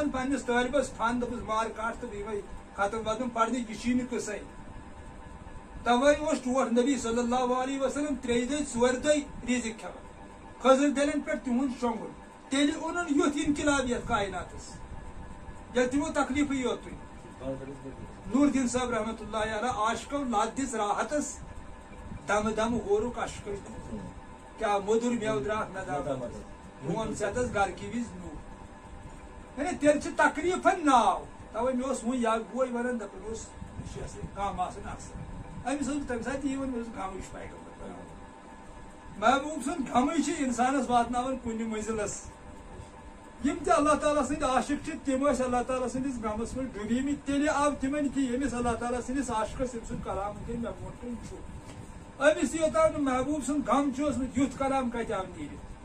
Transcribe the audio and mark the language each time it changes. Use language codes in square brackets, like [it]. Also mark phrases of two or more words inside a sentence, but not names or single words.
[ks] ون پننس طٲلبس فن دپس مار کاٹ تہٕ بیٚیہِ ختم وتم پرنہٕ یہِ چھی نہٕ قصے توے اوس ٹوٹھ نبی [ar] صلی اللہ علیہ وسلم [ks] 3 دۄہ 4 دۄہ رزق کھٮ۪وان خضر دلن پٮ۪ٹھ تِہُنٛد شۄنٛگُن تیٚلہِ اوٚنُن یُتھ انقلاب یتھ کائناتس ییٚلہِ تِمو تکلیفٕے یوت تُلۍ نور الدین صاحب [ar] رحمۃ اللہ علیہ [ks] عاشقو لت دِژ راحتس دم دم ہورُکھ اشکے کیا مودُر میوٕ درٛاکھ ندامت ہوم ژےٚ گھر کی وز نو یعنی تیٚلہِ چھِ تکلیفن ناو توے مےٚ اوس وۄنۍ یک بوے ونان دپان اوس یہِ چھُ غم آسان اکثر أمِس اوس تمہِ ساتہٕ یی وۄنۍ مےٚ اوس غمٕے چھُ پیغمبر محبوب سُنٛد غمٕے چھُ انسانس واتناوان کُنہِ منزلس یم تہِ اللہ تعالیٰ سٕنٛدۍ عاشق چھِ تِم ٲسۍ اللہ تعالیٰ سٕنٛدِس غمس منٛز ڈُبیمٕتۍ تیٚلہِ آو تِمن کہِ ییٚمِس اللہ تعالیٰ سٕنٛدِس عاشقس تٔمۍ سُنٛد کلام وٕنکٮ۪ن مےٚ برونٛٹھ کَنۍ چھُ أمِس تہِ یوٚتام نہٕ محبوب سُنٛد غم چھُ اوسمُت یُتھ کلام کتہِ آو نیٖرِتھ